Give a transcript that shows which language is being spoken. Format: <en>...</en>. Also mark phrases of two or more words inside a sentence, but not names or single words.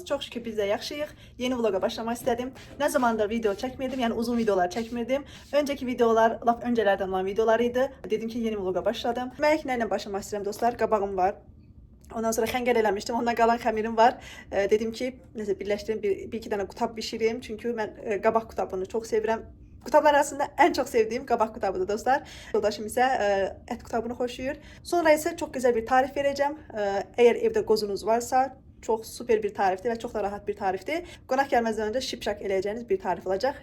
<az>Çox şükür biz də yaxşıyıq. Yeni vloga başlamaq istədim. Nə zamandır video çəkmirdim, yəni uzun videolar çəkmirdim. Öncəki videolar, laf öncələrdən olan videolar idi. Dedim ki, yeni vloga başladım. Mən nə ilə başlamaq istəyirəm dostlar? Qabağım var. Ondan sonra xəngəl eləmişdim. Ondan qalan xəmirim var. Dedim ki, nəsə birləşdirim, bir iki dənə qutab bişirim. Çünki mən qabaq qutabını çox sevirəm. Qutablar arasında</az> <tr>en çok sevdiğim</tr> <az>qabaq qutabıdır dostlar. Yoldaşım ise et qutabını xoşlayır.</az> <tr>Sonra ise çok güzel bir tarif vereceğim. Eğer evde qozunuz varsa çok süper bir tariftir ve çok da rahat bir tariftir.</tr> <az>Qonaq gəlməzdən önce şipşak eləyəcəyiniz</az> <tr>bir tarif olacak.</tr>